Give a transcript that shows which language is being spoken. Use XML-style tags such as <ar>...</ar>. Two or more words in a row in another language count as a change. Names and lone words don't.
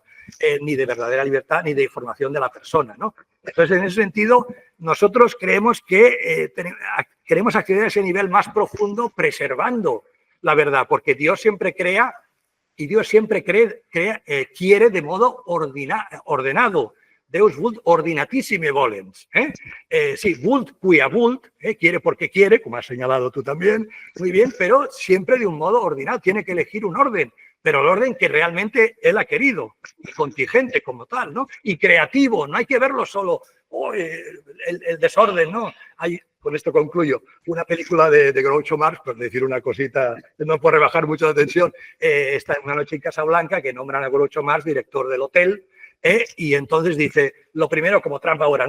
<es>Ni de verdadera libertad, ni de formación de la persona, ¿no? Entonces, en ese sentido, nosotros creemos que queremos acceder a ese nivel más profundo preservando la verdad, porque Dios siempre crea y Dios siempre quiere de modo ordenado.</es> <la>Deus vult ordinatissime volens. Sí, vult quia vult,</la> <es>quiere porque quiere, como has señalado tú también, muy bien, pero siempre de un modo ordenado. Tiene que elegir un orden, pero el orden que realmente él ha querido, y contingente como tal, ¿no? Y creativo, no hay que verlo solo, el desorden, ¿no? con esto concluyo, una película de Groucho Marx, por decir una cosita, no por rebajar mucho la tensión, está en Una noche en Casablanca, que nombran a Groucho Marx director del hotel, y entonces dice, lo primero, como Trump ahora, ¿no?</es>